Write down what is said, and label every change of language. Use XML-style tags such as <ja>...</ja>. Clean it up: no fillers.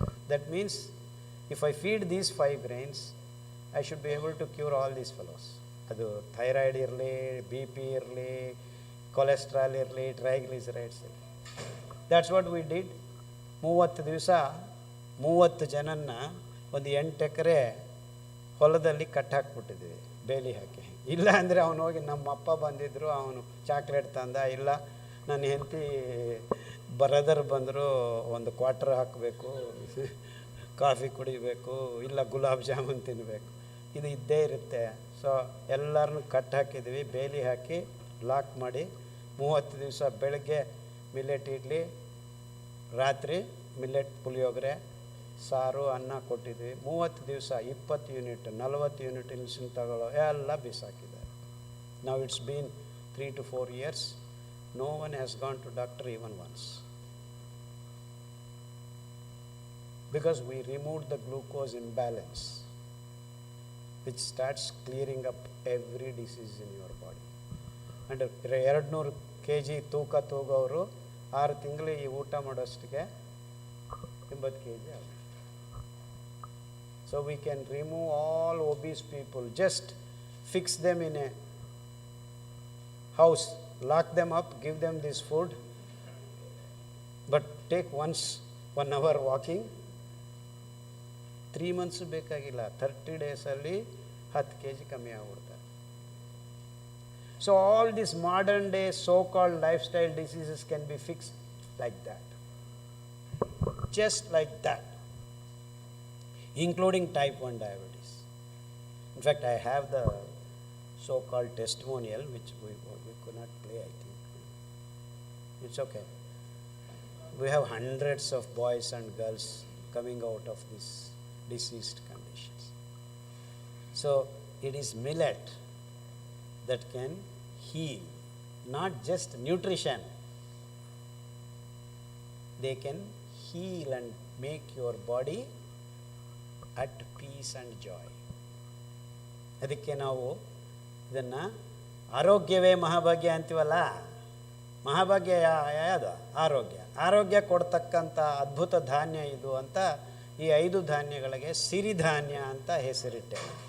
<en>That means if I feed these 5 grains, I should be able to cure all these fellows.</en> <kn>ಅದು thyroid ಇರಲಿ, B P ಇರಲಿ, cholesterol ಇರಲಿ, triglycerides ಇರಲಿ.</kn> <en>That's what we did.</en> <kn>30 ದಿವಸ 30 ಜನನ್ನ ಒಂದು 8 ಎಕರೆ ಹೊಲದಲ್ಲಿ ಕಟ್ಟಾಕ್ಬಿಟ್ಟಿದ್ವಿ ಬೇಲಿ ಹಾಕಿ. ಇಲ್ಲ ಅಂದರೆ ಅವನು ಹೋಗಿ ನಮ್ಮ ಅಪ್ಪ ಬಂದಿದ್ದರು, ಅವನು ಚಾಕ್ಲೇಟ್ ತಂದ, ಇಲ್ಲ ನನ್ನ ಹೆಂಡತಿ ಬ್ರದರ್ ಬಂದರು, ಒಂದು ಕ್ವಾರ್ಟರ್ ಹಾಕಬೇಕು, ಕಾಫಿ ಕುಡಿಬೇಕು, ಇಲ್ಲ ಗುಲಾಬ್ ಜಾಮೂನ್ ತಿನ್ನಬೇಕು, ಇದು ಇದ್ದೇ ಇರುತ್ತೆ. ಸೊ ಎಲ್ಲರನ್ನೂ ಕಟ್ ಹಾಕಿದ್ವಿ, ಬೇಲಿ ಹಾಕಿ ಲಾಕ್ ಮಾಡಿ 30 ದಿವಸ ಬೆಳಗ್ಗೆ ಮಿಲ್ಲೆಟ್ ಇಡ್ಲಿ, ರಾತ್ರಿ ಮಿಲ್ಲೆಟ್ ಪುಳಿಯೋಗರೆ, ಸಾರು, ಅನ್ನ ಕೊಟ್ಟಿದ್ವಿ. 30 ದಿವಸ 20 ಯೂನಿಟ್ 40 ಯೂನಿಟ್ ಇನ್ಸುಲಿನ್ ತಗೊಳ್ಳೋ ಎಲ್ಲ ಬಿಸಾಕಿದ್ದಾರೆ.</kn> <en>ನಾವು it's been 3 to 4 years. No one has gone to doctor even once. Because we removed the glucose imbalance, which starts clearing up every disease in your body.</en> <kn>And 200 kg ತೂಕ ತೂಗೋರು 6 ತಿಂಗಳು ಈ ಊಟ ಮಾಡೋಷ್ಟಿಗೆ 80 kg ಆಗುತ್ತೆ.</kn> <en>So we can remove all obese people, just fix them in a house, lock them up, give them this food, but take once 1 hour walking.</en> <kn>3 months ಬೇಕಾಗಿಲ್ಲ, 30 ಡೇಸಲ್ಲಿ 10 kg ಕಮ್ಮಿ ಆಗ್ಬಿಡ್ತಾರೆ.</kn> <en>So all this modern day so called lifestyle diseases can be fixed like that, just like that, including type 1 diabetes. In fact, I have the so-called testimonial, which we could not play, I think. It's okay. We have hundreds of boys and girls coming out of these diseased conditions. So, it is millet that can heal, not just nutrition. They can heal and make your body at peace and joy.</en> <kn>ಅದಕ್ಕೆ ನಾವು ಇದನ್ನು ಆರೋಗ್ಯವೇ ಮಹಾಭಾಗ್ಯ ಅಂತೀವಲ್ಲ, ಮಹಾಭಾಗ್ಯ ಯಾವುದು? ಆರೋಗ್ಯ ಕೊಡ್ತಕ್ಕಂಥ ಅದ್ಭುತ ಧಾನ್ಯ ಇದು ಅಂತ ಈ 5 ಧಾನ್ಯಗಳಿಗೆ ಸಿರಿಧಾನ್ಯ ಅಂತ ಹೆಸರಿಟ್ಟೆ.</kn>